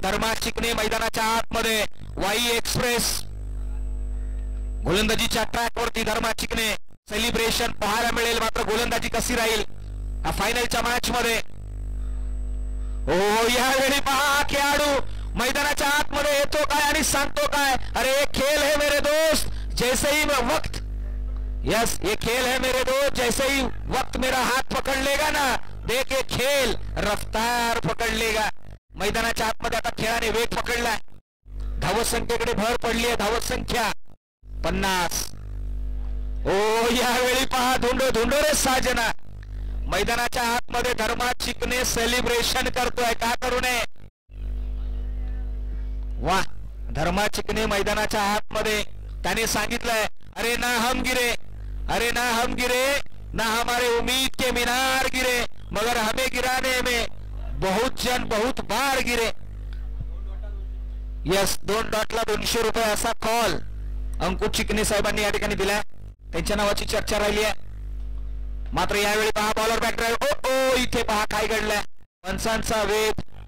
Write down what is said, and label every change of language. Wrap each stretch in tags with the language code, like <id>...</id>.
<mr>धर्मा चिकणे मैदानाच्या आतमध्ये. वाई एक्सप्रेस गोलंदाजीच्या ट्रॅकवरती. धर्मा चिकणे सेलिब्रेशन पाहायला मिळेल, मात्र गोलंदाजी कशी राहील फायनलच्या मॅच मध्ये. हो, यावेळी पहा खेळाडू मैदानाच्या आतमध्ये येतो काय आणि सांगतो काय.</mr> <hi>अरे खेल है मेरे दोस्त जैसे ही वक्त, यस ये खेल है मेरे दोस्त जैसे ही वक्त मेरा हाथ पकड़ लेगा ना देख ये खेल रफ्तार पकड़ लेगा.</hi> <mr>मैदानाच्या आतमध्ये आता खेळाने वेग पकडलाय. धावत संख्येकडे भर पडली आहे. धावत संख्या 50. ओ, यावेळी पहा</mr> <hi>धुंडो रे साजना.</hi> <mr>मैदानाच्या आतमध्ये धर्मा चिकणे सेलिब्रेशन करतोय, का करू नये. वाह, धर्मा चिकणे मैदानाच्या आतमध्ये. त्याने सांगितलंय</mr> <hi>अरे ना हम गिरे, अरे ना हम गिरे, ना हमारे उम्मीद के मीनार गिरे, मगर हमें गिराने में बहुत जन बहुत बार गिरे.</hi> <mr>यस, 2 डॉटला 200 रुपये असा कॉल अंकुश चिकणे साहेबांनी या ठिकाणी दिलाय. त्यांच्या नावाची चर्चा राहिली आहे. मात्र यावेळी पहा बॉलर बॅक ड्राईव्ह. ओ इथे पहा काय घडलंय. पंचांचा वेध.</mr>